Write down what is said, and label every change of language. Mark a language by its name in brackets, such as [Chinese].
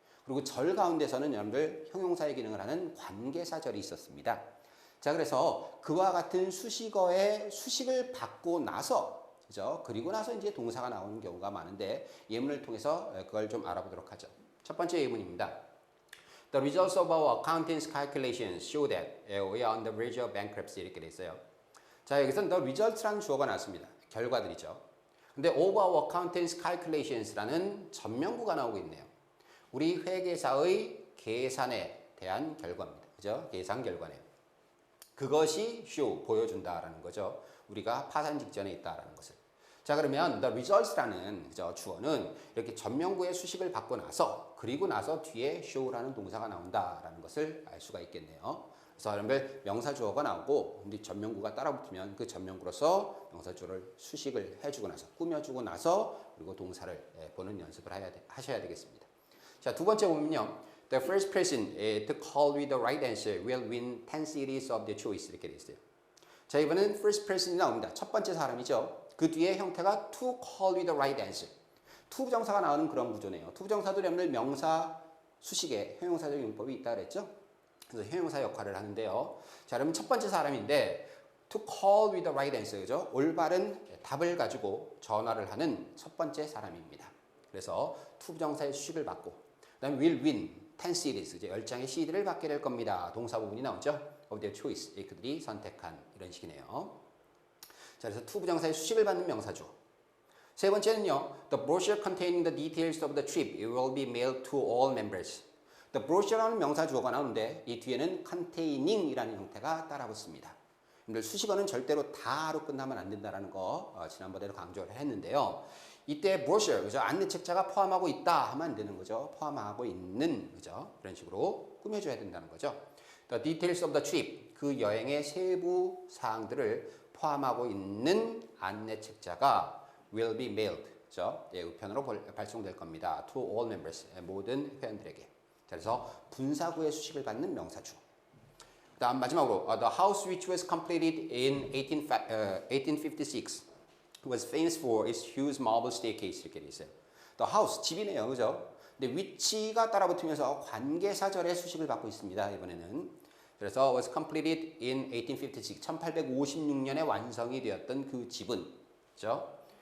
[Korean] 그리고 절 가운데서는 여러분들 형용사의 기능을 하는 관계사절이 있었습니다. 자, 그래서 그와 같은 수식어의 수식을 받고 나서, 그죠? 그리고 나서 이제 동사가 나오는 경우가 많은데 예문을 통해서 그걸 좀 알아보도록 하죠. 첫 번째 예문입니다. [English] The results of our accountant's calculations show that we are on the verge of bankruptcy [Korean] 이렇게 돼 있어요. 자, 여기서 the results라는 주어가 나왔습니다. 결과들이죠. 근데 [English] of our accountant's calculations [Korean] 라는 전명구가 나오고 있네요. 우리 회계사의 계산에 대한 결과입니다. 그죠? 계산 결과네요. 그것이 show, 보여준다라는 거죠. 우리가 파산 직전에 있다라는 것을. 자, 그러면 the results라는 그죠? 주어는 이렇게 전명구의 수식을 받고 나서 그리고 나서 뒤에 show라는 동사가 나온다라는 것을 알 수가 있겠네요. 그래서 여러분들 명사 주어가 나오고 우리 전명구가 따라붙으면 그 전명구로서 명사 주어를 수식을 해주고 나서 꾸며주고 나서 그리고 동사를 보는 연습을 하셔야 되겠습니다. 자, 두 번째 보면요. [English] The first person to call with the right answer will win 10 CDs of the choice [Korean] 이렇게 돼 있어요. 자, 이번엔 first person이 나옵니다. 첫 번째 사람이죠. 그 뒤에 형태가 [English] to call with the right answer. [Korean] to 부정사가 나오는 그런 구조네요. to 부정사도 여러분들 명사 수식에 형용사적 용법이 있다 그랬죠. 그래서 형용사 역할을 하는데요. 자, 그러면 첫 번째 사람인데 [English] to call with the right answer, [Korean] 그죠? 올바른 답을 가지고 전화를 하는 첫 번째 사람입니다. 그래서 to 부정사의 수식을 받고 그다음에 [English] will win 10 CDs, [Korean] 이제 10장의 CD를 받게 될 겁니다. 동사 부분이 나오죠. [English] of their choice, [Korean] 그들이 선택한 이런 식이네요. 자, 그래서 to 부정사의 수식을 받는 명사죠. 세 번째는요. [English] The brochure containing the details of the trip will be mailed to all members. [Korean] The brochure라는 명사 주어가 나오는데 이 뒤에는 containing이라는 형태가 따라붙습니다. 여러분들 수식어는 절대로 다로 끝나면 안 된다는 거 지난번에도 강조를 했는데요. 이때 brochure, 그죠? 안내책자가 포함하고 있다 하면 안 되는 거죠. 포함하고 있는, 그죠? 그런 식으로 꾸며줘야 된다는 거죠. [English] The details of the trip, [Korean] 그 여행의 세부 사항들을 포함하고 있는 안내책자가 [English] will be mailed, [Korean] 그죠? 예, 우편으로 발송될 겁니다. [English] To all members, [Korean] 모든 회원들에게. 자, 그래서 분사구의 수식을 받는 명사주. [English] 다음 마지막으로 the house which was completed in 1856 was famous for its huge marble staircase [Korean] 이렇게 돼 있어요. The house, 집이네요, 그죠? 근데 위치가 따라붙으면서 관계사절의 수식을 받고 있습니다. 이번에는. 그래서 [English] was completed in 1856, [Korean] 1856년에 완성이 되었던 그 집은, 그죠?